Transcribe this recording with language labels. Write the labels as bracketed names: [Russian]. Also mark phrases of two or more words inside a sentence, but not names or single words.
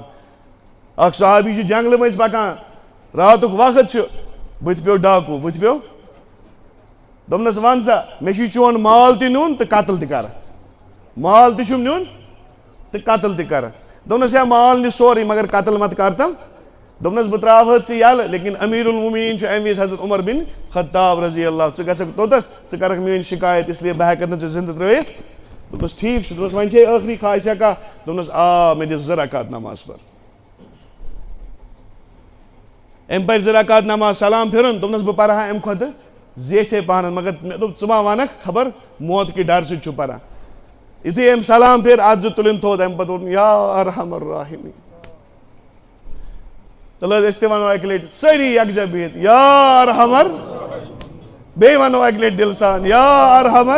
[Kashmiri] اکھ صحابی چھُ جنگلہٕ مٔنٛزۍ پکان, راتُک وقت چھُ, بٕتھِ پیوٚو ڈاکوٗ, بٕتھِ پیوٚو دوٚپنس ون سا مےٚ چھُے چون مال تہِ نیُن تہٕ قتل تہِ کرکھ, مال تہِ چھُم نیُن تہٕ قتل تہِ کرکھ. دوٚپنس ہے مال نہِ سورُے مگر قتل مت کر تم. دوٚپنس بہٕ تراوہَتھ ژٕ یلہٕ لیکن امیر المومنین چھُ اَمہِ وِزِ حضرت عمر بن خطاب [Arabic] رضی اللہ, [Kashmiri] ژٕ گژھکھ توٚتتھ ژٕ کرکھ میٲنۍ شکایت [Urdu] اس لیے [Kashmiri] بہٕ ہٮ۪کَتھ نہٕ ژٕ زندٕ ترٲیِتھ. دوٚپنس ٹھیٖک چھُ. دوٚپنس وۄنۍ چھے ٲخری خواہشا کانٛہہ. دوٚپنس آ مےٚ دِ 2 رکعت نماز پر. أمۍ پرِ 2 رکعت نماز سلام پھِرُن. دوٚپنس بہٕ پرٕ ہا اَمہِ کھۄتہٕ زیچھے پہنَس مگر مےٚ دوٚپ ژٕ ما ونکھ خبر موت کہِ ڈر سۭتۍ چھُ پران. یُتھُے أمۍ سلام پھِر اَتھ 2 تُلٕنۍ تھوٚد اَمہِ پتہٕ ووٚن [Arabic] یا ارحم الراحمین. [Kashmiri] تلہٕ حظ أسۍ تہِ ونو اَکہِ لٹہِ سٲری یکجا بِہِتھ [Arabic] یا ارحمر, [Kashmiri] بیٚیہِ ونو اَکہِ لٹہِ دِلہٕ سان [Arabic] یا ارحمر.